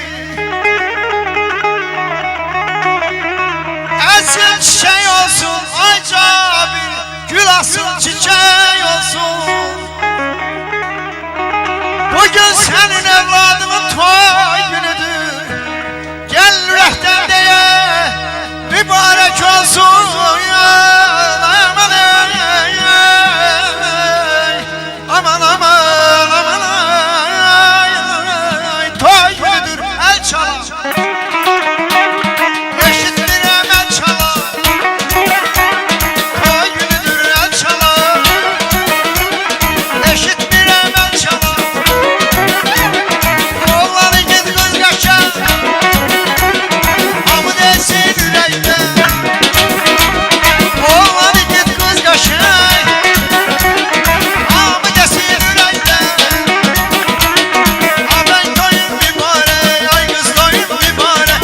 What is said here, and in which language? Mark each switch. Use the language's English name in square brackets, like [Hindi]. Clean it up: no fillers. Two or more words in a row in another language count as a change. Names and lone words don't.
[Azerbaijani] Əsil çiçək olsun ay Cabir, gül asıl çiçək olsun. [Turkish] Bugün senin evladının toy günüdür. [Azerbaijani] Gel ürəkdən deyə mübarək olsun. Aman ey, aman aman aman ay, toy günüdür el çalar. Eşitdirəm el çalar. Toy günüdür el çalar. Eşitdirəm el çalar. [Turkish] Oğlanı git kız kaçar. [Azerbaijani] Hamı desin ürəkdə. [Turkish] Oğlanı git kız kaçar. [Azerbaijani] Hamı desin ürəkdə. Ağay toyun mübarək, ay kız toyun mübarək.